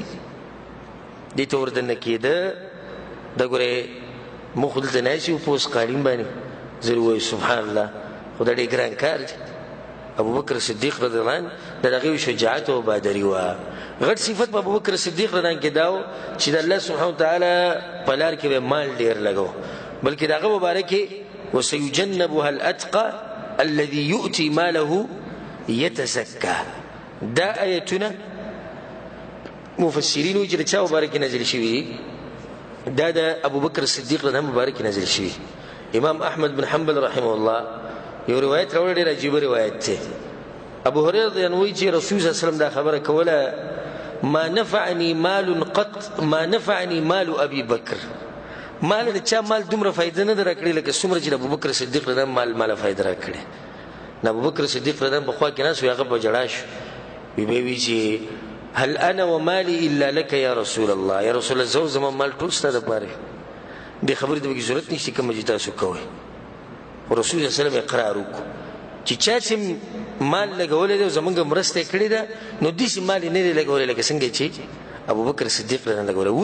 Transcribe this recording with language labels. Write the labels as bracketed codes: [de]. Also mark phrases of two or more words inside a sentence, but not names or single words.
[ps] دې ته وردننه کېده دا ګورې موږ خو دلته ناست یو په اوس قالین باندې، زه وایو [ar] سبحان الله، [ps] خو دا ډېر ګران کار دی. ابوبکر صدیق [ar] رضی الله عنه [ps] د هغې شجاعت او بهادري وه. غټ صفت په ابوبکر صدیق [ar] رضی الله عنه [ps] کې دا و چې د الله [ar] سبحانه وتعالی [ps] په لار کې به مال ډېر لګو، بلکې د هغه مبارک کې [ar] وسيجنبها الاتقى الذي يؤتي ماله يتزكى. [ps] دا آیتونه مفسرین وایي چې د چا مبارک نازل شوي؟ دا د ابوبکر صدیق [ar] رضی الله عنه [ps] مبارک نازل شوي. امام احمد بن حنبل [ar] رحمه الله [ps] یو روایت راوړی، ډېر عجیبه روایت دی. ابو هريره [ar] رضی الله عنه [ps] وایي چې رسول [ar] صلی الله علیه وسلم [ps] دا خبره کوله: [ar] ما نفعني مال ابي بکر. [ps] مال د چا مال دومره فائدہ نه درکړي لکه څومره چې ابوبکر صدیق [ar] رضی الله عنه [ps] مال فائدہ راکړي. نو ابوبکر صدیق [ar] رضی الله عنه [ps] په خوا کې ناست و، هغه په ژړا شو، وی چې [ar] هل انا ومالي الا لك يا رسول الله. یا رسول الله [ps] زما مال ټول ستا دپاره. دې خبرې ته ضرورت نشته کومه چې تاسو کوئ. رسول الله [ar] صلی الله علیه وسلم [ps] اقرار وکړو چې چا چې مال لګولی دی او زمونږ مرسته یې کړې ده، نو داسې مال یې نه دی لګولی لکه څنګه چې ابوبکر صدیق [ar] رضی الله عنه [ps] لګولی.